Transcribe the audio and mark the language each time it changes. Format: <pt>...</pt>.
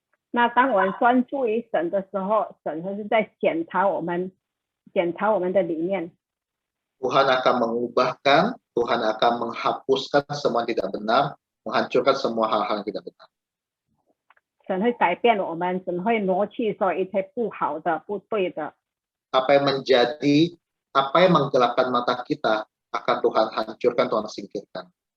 <zh>那当我们专注于神的时候，神就是在检查我们的里面。</zh> <id>Tuhan akan mengubahkan, Tuhan akan menghapuskan semua yang tidak benar, menghancurkan semua hal-hal yang tidak benar.</id> <zh>神会改变我们，神会挪去所有一切不好的、不对的。</zh> <id>Apa yang menggelapkan mata kita akan Tuhan hancurkan, Tuhan singkirkan.</id>